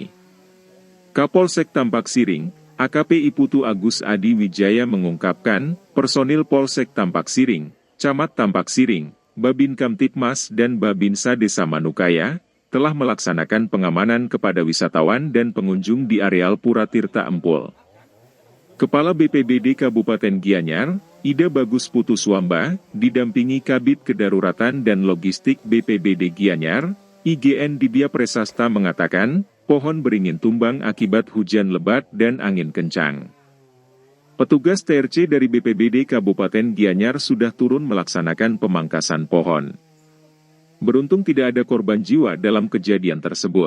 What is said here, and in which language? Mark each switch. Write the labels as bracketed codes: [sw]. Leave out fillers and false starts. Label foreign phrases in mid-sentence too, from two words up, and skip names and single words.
[id] Kapolsek Tampak Siring, AKP Iputu Agus Adi Wijaya mengungkapkan, personil Polsek Tampak Siring, Camat Tampak Siring, Babin Kamtipmas dan Babinsa Desa Manukaya, telah melaksanakan pengamanan kepada wisatawan dan pengunjung di areal Pura Tirta Empul. Kepala BPBD Kabupaten Gianyar, Ida Bagus Putuswamba, didampingi Kabid Kedaruratan dan Logistik BPBD Gianyar, IGN Didya Presasta mengatakan, pohon beringin tumbang akibat hujan lebat dan angin kencang. Petugas TRC dari BPBD Kabupaten Gianyar sudah turun melaksanakan pemangkasan pohon. Beruntung tidak ada korban jiwa dalam kejadian tersebut.